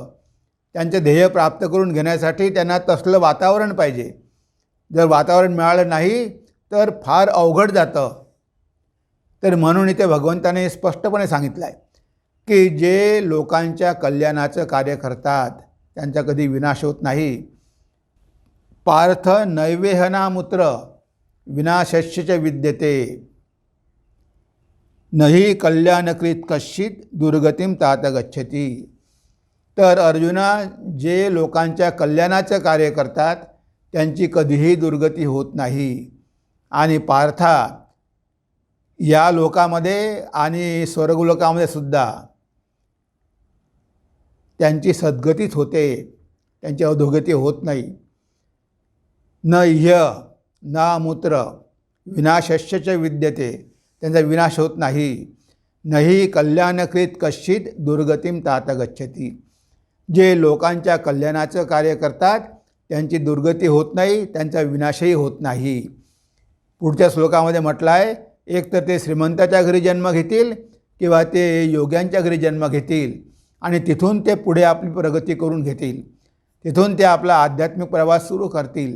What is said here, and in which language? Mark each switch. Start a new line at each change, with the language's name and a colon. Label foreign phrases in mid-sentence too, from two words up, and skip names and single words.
Marathi: त्यांचे ध्येय प्राप्त करून घेण्यासाठी त्यांना तसलं वातावरण पाहिजे. जर वातावरण मिळालं नाही तर फार अवघड जातं. तर म्हणून इथे भगवंताने स्पष्टपणे सांगितलं आहे की जे लोकांच्या कल्याणाचं कार्य करतात त्यांचा कधी विनाश होत नाही.
Sanskrit: पार्थ नैवेहनामुत्र विनाशस्य च विद्यते. नहि कल्याणकृत कश्चित दुर्गतीम तात गच्छती.
Marathi: तर अर्जुना, जे लोकांच्या कल्याणाचं कार्य करतात त्यांची कधीही दुर्गती होत नाही. आणि पार्था, या लोकामध्ये आणि स्वर्गलोकामध्ये सुद्धा त्यांची सद्गतीच होते, त्यांची अधोगती होत नाही.
Sanskrit: न ह्य ना मूत्र विनाशस्य च विद्यते,
Marathi: त्यांचा विनाश होत नाही.
Sanskrit: नहि कल्याणकृत कश्चित दुर्गतीम तात गच्छती.
Marathi: जे लोकांच्या कल्याणाचं कार्य करतात त्यांची दुर्गती होत नाही, त्यांचा विनाशही होत नाही. पुढच्या श्लोकामध्ये म्हटलं आहे, एक तर ते श्रीमंताच्या घरी जन्म घेतील किंवा ते योग्यांच्या घरी जन्म घेतील आणि तिथून ते पुढे आपली प्रगती करून घेतील, तिथून ते आपला आध्यात्मिक प्रवास सुरू करतील.